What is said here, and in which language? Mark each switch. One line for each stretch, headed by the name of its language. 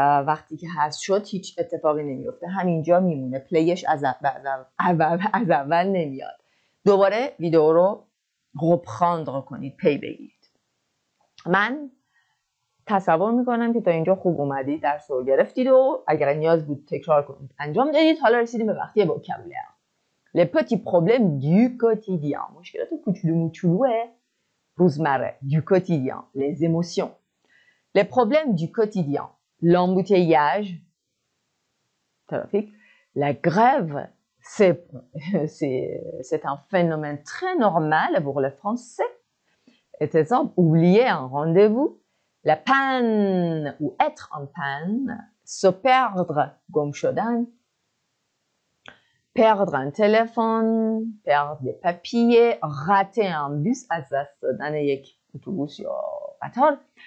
Persian: وقتی که حذف شد هیچ اتفاقی نمیفته همینجا میمونه پلیش از اول نمیاد. دوباره ویدیو رو reprendre کنید پی بگیرید. من تصور میکنم که تا اینجا خوب اومدید درس رو گرفتید و اگر نیاز بود تکرار کنید انجام دادید. حالا رسیدیم به وقتی vocabulaire.
French: Les petits problèmes du quotidien.
Persian: مشکلات کوچولو موچولوه روزمره
French: du quotidien. Les émotions. Les problèmes du quotidien. L'embouteillage, trafic, la grève, c'est un phénomène très normal pour les Français. Et exemple, oublier un rendez-vous, la panne ou être en panne, se perdre,
Persian: گم شدن,
French: perdre un téléphone, perdre des papiers, rater un bus,
Persian: از دست دادن یک اتوبوس یا قطار.